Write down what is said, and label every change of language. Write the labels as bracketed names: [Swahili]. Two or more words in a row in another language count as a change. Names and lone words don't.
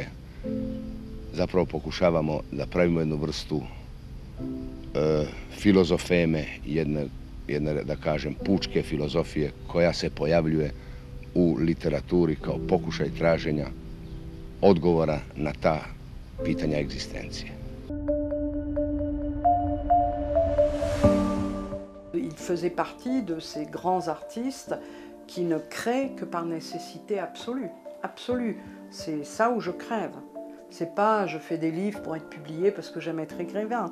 [Serbian] Zapravo pokušavamo da pravimo jednu vrstu filozofeme, jedne, da kažem, pučke filozofije koja se pojavljuje u literaturi kao pokušaj traženja odgovora na ta pitanja egzistencije. [French] Il faisait partie de ces grands artistes qui ne créent que par nécessité absolue. Absolue. C'est ça où je crève. C'est pas je fais des livres pour être publié parce que j'aime être écrivain.